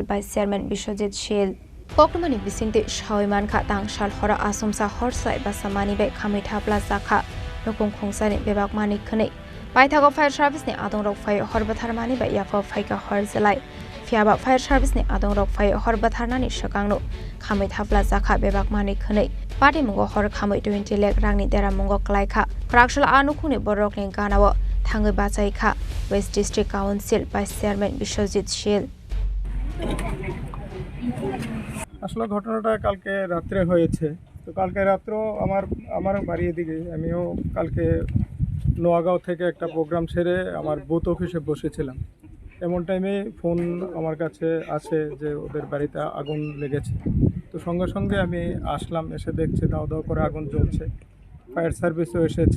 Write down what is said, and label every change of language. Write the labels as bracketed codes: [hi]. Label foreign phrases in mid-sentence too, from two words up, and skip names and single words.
[en] by Chairman [trp] Biswajit Shil Pokmani bisingti shawimankha tangshal hora asumsa horsai basamani be khamui thapla jakha nokung khungsani bebak mani khni paithago fire service ni adongrok phai horbatharmani ba yafo phaika horjelai Fiaba Fire Service ni adongrok phai horbatharnani sakangno khamui thapla jakha bebak mani khni Party mungo hor khamui 20 lakh rangni dera mungo klaikha krakshala anukhuni borokni ganawo thangai bachai kha [en] West District Council Vice Chairman [trp] Biswajit Shil [bn] আসলে ঘটনাটা কালকে রাত্রে হয়েছে তো কালকে রাত্রেও আমার বাড়ি এদিকে আমিও কালকে নোয়াগাঁও থেকে একটা প্রোগ্রাম সেরে আমার বুথ অফিসে বসেছিলাম এমন টাইমে ফোন আমার কাছে আসে যে ওদের বাড়িতে আগুন লেগেছে তো সঙ্গে সঙ্গে আমি আসলাম এসে দেখছি দাও দাও করে আগুন জ্বলছে ফায়ার সার্ভিসও এসেছে